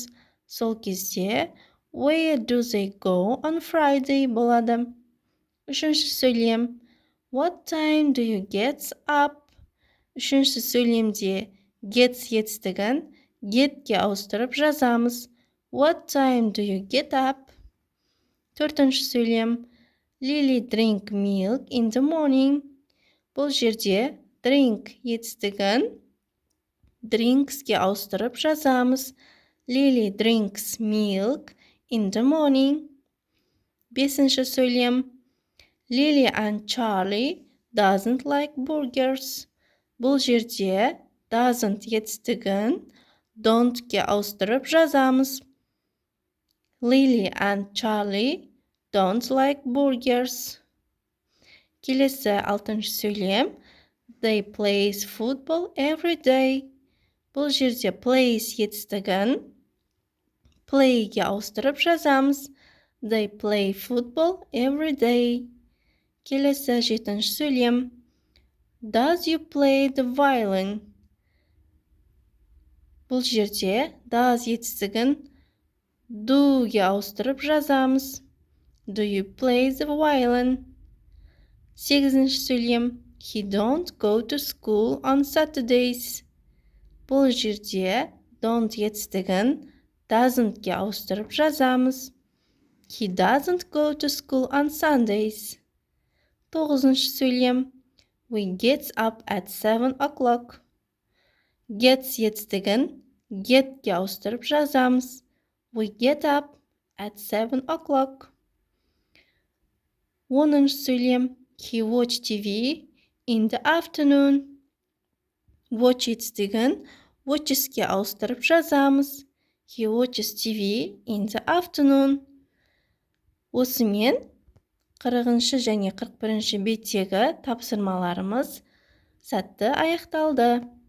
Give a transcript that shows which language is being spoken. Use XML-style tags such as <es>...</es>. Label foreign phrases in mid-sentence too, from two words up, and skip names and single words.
<kk>Сол кезде</kk> <en>Where do they go on Friday</en> <kk>болады. Үшінші сөйлем</kk> <en>What time do you get up?</en> <kk>Үшінші сөйлемде gets етістігін getке ауыстырып жазамыз.</kk> <en>What time do you get up?</en> <kk>Төртінші сөйлем</kk> <en>Lily drink milk in the morning.</en> <kk>Бұл жерде drink етістігін drinksке ауыстырып жазамыз.</kk> <en>Lily drinks milk in the morning.</en> <kk>Бесінші сөйлем</kk> <en>Lily and Charlie doesn't like burgers.</en> <kk>Бұл жерде doesn't етістігін don't-ке ауыстырып жазамыз.</kk> <en>Lily and Charlie don't like burgers.</en> <kk>Келесі алтыншы сөйлем</kk> <en>They plays football every day.</en> <kk>Бұл жерде plays етістігін play-ге ауыстырып жазамыз.</kk> <en>They play football every day.</en> <kk>Келесі жетінші сөйлем</kk> <en>Does you play the violin?</en> <kk>Бұл жерде does етістігін do-ге ауыстырып жазамыз.</kk> <en>Do you play the violin?</en> <kk>Сегізінші сөйлем</kk> <en>He don't go to school on Saturdays.</en> <kk>Бұл жерде don't етістігін doesn't-ке ауыстырып жазамыз.</kk> <en>He doesn't go to school on Sundays.</en> <kk>Тоғызыншы сөйлем</kk> <en>We get up at 7 o'clock.</en> <kk>Gets етістігін get-ке ауыстырып жазамыз.</kk> <en>We get up at 7 o'clock.</en> <kk>Оныншы сөйлем</kk> <en>He watch TV in the afternoon.</en> <kk>Watch етістігін watches-ке ауыстырып жазамыз.</kk> <en>He watches TV in the afternoon.</en> <kk>Осымен 40-шы және 41-ші беттегі тапсырмаларымыз сәтті аяқталды.</kk>